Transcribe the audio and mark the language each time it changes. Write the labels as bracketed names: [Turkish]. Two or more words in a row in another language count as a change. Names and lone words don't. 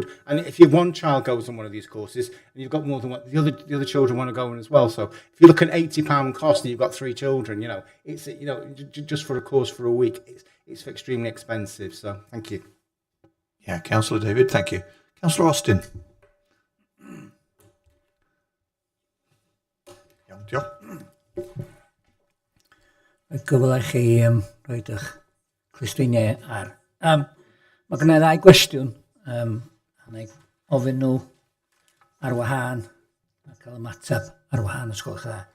[English] And if you have one child goes on one of these courses, and you've got more than one, the other children want to go on as well. So if you look at £80 cost and you've got 3 children, it's just for a course for a week, it's extremely expensive. So thank you. Yeah, Councillor David, thank you. Councillor Austin. [Welsh] Gyfle i chi roed eich cwestiynau ar. Mae gen i 2 gwestiwn, a na i ofyn nhw ar wahân, a cael ymateb ar wahân os gwelwch dda.